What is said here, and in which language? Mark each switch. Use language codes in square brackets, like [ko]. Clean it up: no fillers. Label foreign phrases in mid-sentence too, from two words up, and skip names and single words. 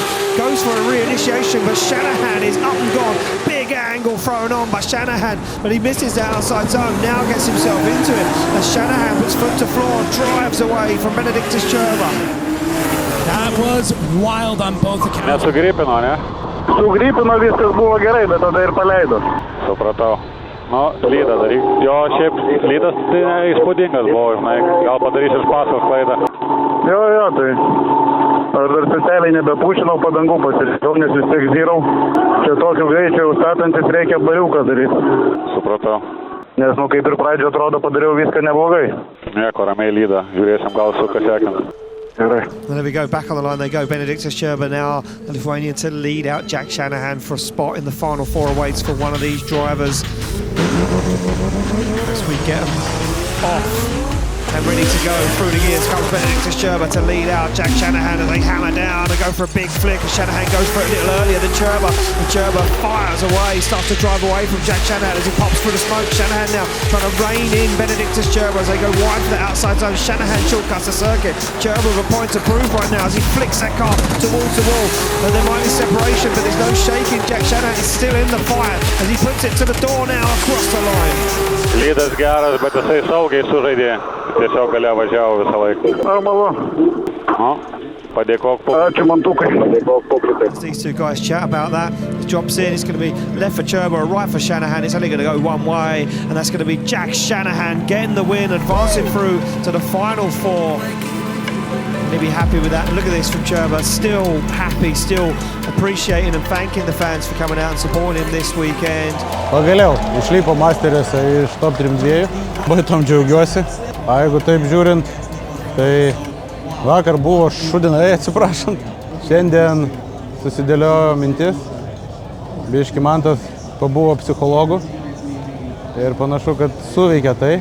[en] Goes for a re-initiation, but Shanahan is up and gone. Big angle thrown on by Shanahan, but he misses the outside zone. Now gets himself into it as Shanahan puts foot to floor, drives away from Benedictus Cherba. That was wild on both accounts. [lt] Nesugripino, ne? Sugripino, viskas buvo gerai, bet tada ir paleido. Supratau. Nu, lydą daryk. Jo, šiaip lydas tai įspūdingas buvo, žinai, gal padarysiu iš paskos klaidą. Jo, tai aš dar specialiai nebepūšinau padangų pasirinkau, nes vis tiek zyrau. Čia tokiu greičiu statantis reikia bariuką daryti. Supratau. Nes, kaip ir pradžio atrodo, padariau viską neblogai. Nieko, ramiai lydą. Žiūrėsim, gal suka sekant. Gerai. [en] There we go, back on the line they go. Benedictus Cherba now, the Lithuanian, to lead out Jack Shanahan for a spot in the final four awaits for one of these drivers. As we get them off and ready to go through the gears. Comes Benedictus Gerber to lead out Jack Shanahan as they hammer down and go for a big flick. And Shanahan goes for it a little earlier than Gerber. And Gerber fires away, starts to drive away from Jack Shanahan as he pops through the smoke. Shanahan now trying to rein in Benedictus Gerber as they go wide for the outside zone. Shanahan shortcuts the circuit. Gerber with a point to prove right now as he flicks that car to wall. And there might be separation, but there's no shaking. Jack Shanahan is still in the fight as he puts it to the door now across the line. [lt] Lydas geras, bet jisai saugiai sužaidė. Tiesiog gale važiavo visą laiką. Normalu. Padėkok publikai. Ačiū Mantukai. Padėkok publikai. [en] These two guys chat about that. He drops in. It's going to be left for Gerber, right for Shanahan. It's only going to go one way, and that's going to be Jack Shanahan getting the win, advancing through to the final four. He'll be happy with that. Look at this from Gerber, still happy, still appreciating and thanking the fans for coming out and supporting him this weekend. [lt] Pagaliau, išlipo Masterėse iš top 3-2, baitom džiaugiuosi. A jeigu taip žiūrint, tai vakar buvo šudinai, atsiprašant. Šiandien susidėliojo mintis, biški Mantas pabuvo psichologų ir panašu, kad suveikia tai.